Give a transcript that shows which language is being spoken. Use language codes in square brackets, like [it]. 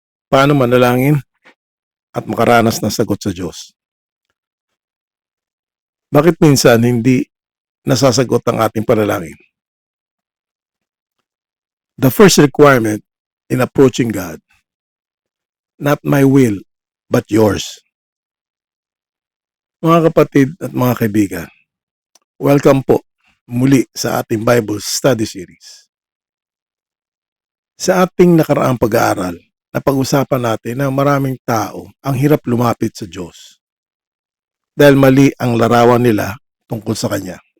[tl] Paano manalangin at makaranas ng sagot sa Diyos? Bakit minsan hindi nasasagot ang ating panalangin? [en] The first requirement in approaching God, not my will, but yours. [tl] Mga kapatid at mga kaibigan, welcome po muli sa ating Bible Study Series. Sa ating nakaraang pag-aaral, napag-usapan natin na maraming tao ang hirap lumapit sa Diyos dahil mali ang larawan nila tungkol sa Kanya.